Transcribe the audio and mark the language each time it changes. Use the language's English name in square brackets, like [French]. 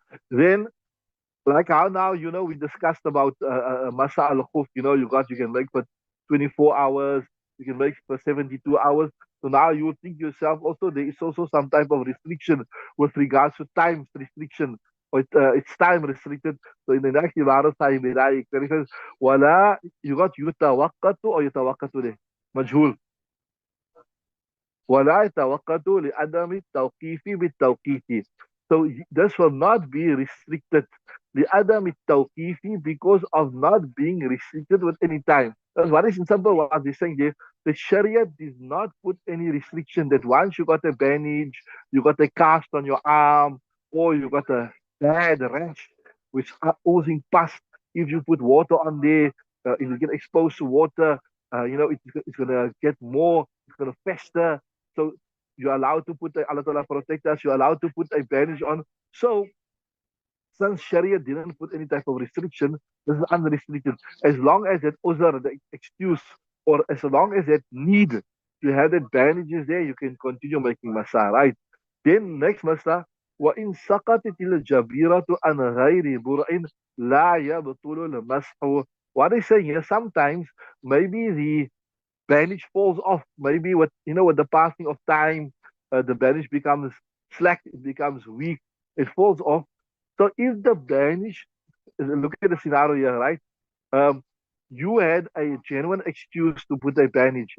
[English] Then, like how now, we discussed about Masah al Khuf, you can make for 24 hours, you can make for 72 hours. So now you think yourself also there is also some type of restriction with regards to time restriction. Or it's time restricted. So in the next Ibadah time, it says, Wala, you got yutawakkatu or yutawakkatu there? Majhul. [Arabic] ولا يتوقت لعدم التوقيف بالتوقيت. [English] So this will not be restricted [Arabic] لعدم التوقيف [English] because of not being restricted with any time. That's what is in simple what they're saying there. The Sharia does not put any restriction that once you got a bandage, you got a cast on your arm, or you got a bad rash which are oozing pus. If you put water on there, if you get exposed to water, it's going to get more, it's going to fester. So you're allowed to Allah Ta'ala protect us, you're allowed to put a bandage on. So since Sharia didn't put any type of restriction, this is unrestricted. As long as that uzr, the excuse, or as long as that need to have that bandages there, you can continue making Masah, right? Then next Masah, [Arabic] وإن سقطت الجبيرة عن غير برء لا يبطل المسح. [English] What is saying here, sometimes maybe the bandage falls off. Maybe with the passing of time, the bandage becomes slack, it becomes weak, it falls off. So if the bandage, look at the scenario here, right? Um, you had a genuine excuse to put a bandage.